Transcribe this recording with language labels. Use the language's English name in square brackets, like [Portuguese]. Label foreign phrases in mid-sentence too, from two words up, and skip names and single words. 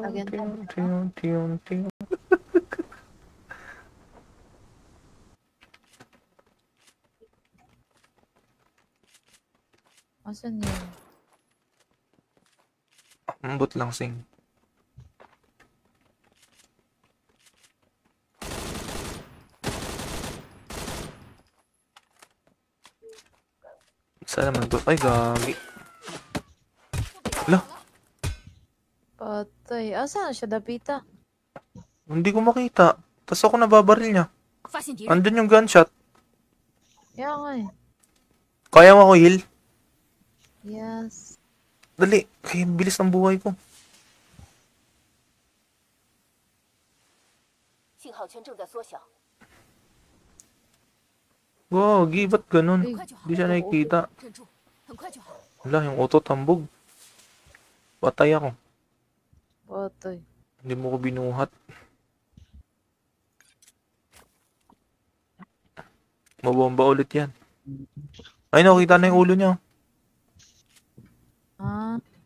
[English] Again, ting ting ting. [Filipino] Asan yun? Ambot lang sing. Sana naman to. Ay, gagi. Lah, Patay. Asan siya, Dapita? hindi ko makita. Tapos ako nababaril niya. [Chinese] 发现敌人， [Filipino] Andun yung gunshot. Kaya nga eh. Kaya mo ako heal? Yes. Dali. Kaya bilis ng buhay ko. [Chinese] 信号圈正在缩小， [Filipino] Gagi, ba't ganun? [Chinese] 很快就好 [Filipino] Hindi，siya nakikita. [Chinese] 忍住，很快就好。 [Filipino] Wala, yung auto tambog. Patay ako. Patay. Hindi mo ko binuhat. Mabomba ulit yan. Ay, nakita na yung ulo niya. Ah.